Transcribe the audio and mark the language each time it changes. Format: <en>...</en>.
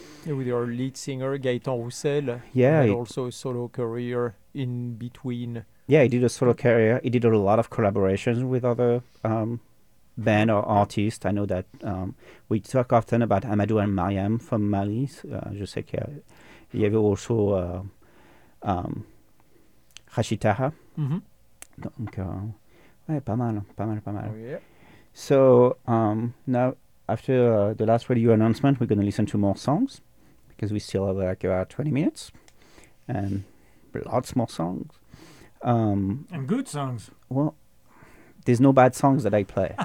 <en>Yeah, with your lead singer, Gaëtan Roussel, yeah, and also a solo career in between. Yeah, he did a solo career. He did a lot of collaborations with other band or artist. I know that we talk often about Amadou and Mariam from Mali.</en> <fr>Je sais qu'il y avait also Rachid Taha. Donc, ouais, pas mal.</fr> <en>Oh, yeah. So now, after the last radio announcement, we're going to listen to more songs because we still have like about 20 minutes and lots more songs. And good songs. Well, there's no bad songs that I play.</en>